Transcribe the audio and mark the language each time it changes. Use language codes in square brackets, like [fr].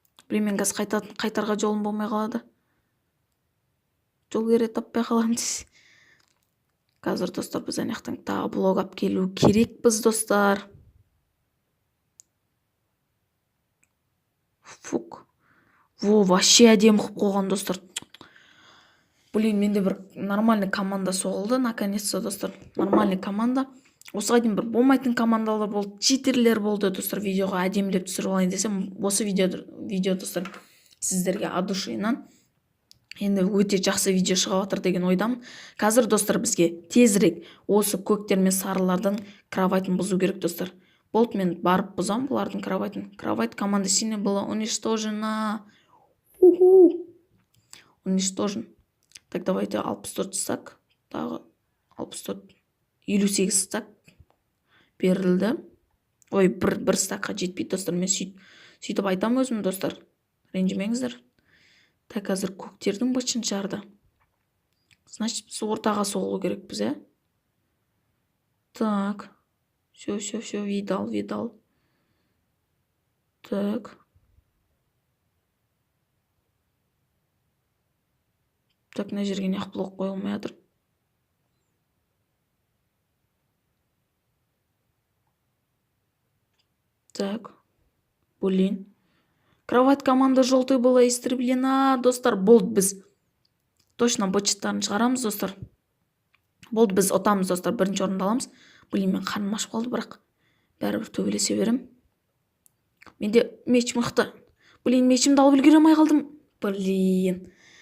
[kk] Мен қазір қайтарға жолым болмай қалады. Жол кере таппай қаламыз. Қазір, достар, біз анаяқтан тағы блог ап келу керек біз, достар. Фук. Вообще әдем қып қойған, достар. Блин, менде бір [ru] нормальный команда [kk] соғылды, наконец-то, достар. Нормальный команда. Осыға дейін бір болмайтын командалар болды, читерлер болды, достар. Видеоға әдемілеп түсіріп алайын десем, осы видео, достар, сіздерге от душинан енді өте жақсы видео шығып жатыр деген ойдамын. Қазір, достар, бізге тезірек осы көктер мен сарылардың кроватын бұзу керек, достар. Болды, мен барып бұзам бұлардың кроватын. [ru] Кровать команды синяя была уничтожена. Уничтожен. Так, давайте 64 стак. [kk] Тағы 64. 58 стак берілді. Ой, бір стакқа жетпейді, достар. Мен сөйтіп айтам өзім, достар. Ренжімеңіздер. Так, қазір көктердің бытшын жарды. Значит, біз ортаға соғылу керек біз, Так. [ru] Все, видал. Так. [kk] Так, мына жерге неғып блок қойылмай жатыр. [ru] Так. Блин. Кровать команда желтой была истреблена, достар. [kk] Болды, біз точно бытшыттарын шығарамыз, достар. Болды, біз отамыз, достар. Бірінші орынды аламыз. Блин, мен қарным ашып қалды, бірақ бәрібір төбелесе берем. Менде меч мықты. Блин, мечімді алып үлгере алмай қалдым. Блин.